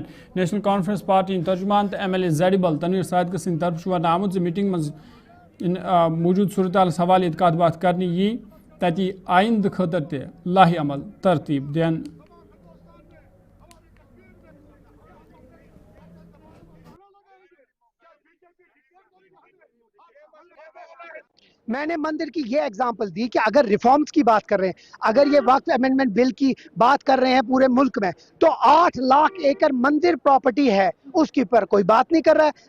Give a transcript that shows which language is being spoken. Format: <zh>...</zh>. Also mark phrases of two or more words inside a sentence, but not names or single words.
<ks>نیشنل کانفرنس پارٹی ہند ترجمان تو ایم ایل اے زیڈیبل تنویر صادقہ سند طرف ون آمت میٹنگ مز موجود صورتحال حوالہ کت بات کرنے یی تتی آئندہ خاطر تہ لاہ عمل ترتیب دین.</ks> <ur>میں نے مندر کی یہ ایگزامپل دی کہ اگر ریفارمز کی بات کر رہے ہیں، اگر یہ وقف امینڈمنٹ بل کی بات کر رہے ہیں پورے ملک میں، تو 8 لاکھ ایکڑ مندر پراپرٹی ہے، اس کی پر کوئی بات نہیں کر رہا ہے.</ur>